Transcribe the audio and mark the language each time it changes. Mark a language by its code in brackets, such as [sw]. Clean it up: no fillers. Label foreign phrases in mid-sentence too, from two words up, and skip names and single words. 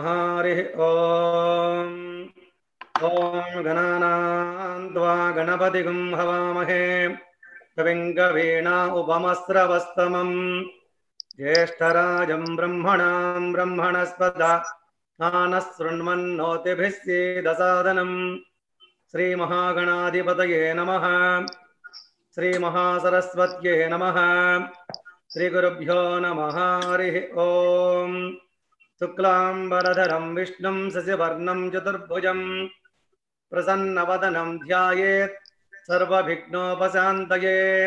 [sa] హరి ఓం. ఓం గణానాం త్వా గణపతిగం హవామహే కవిం కవీనా ఉపమస్రవస్తమం జ్యేష్ఠరాజం బ్రహ్మణాం బ్రహ్మణస్పద ఆనశృణ్వన్నోతిభిः सीदसादनं श्रीमहागणाधिपतये नमः. श्रीमहासरस्वत्यै नमः. श्रीगुरुभ्यो नमः. हरिः ओम्. शुक्लाम्बरधरं विष्णुं शशिवर्णं चतुर्भुजं प्रसन्नवदनं ध्यायेत् सर्वविघ्नोपशान्तये.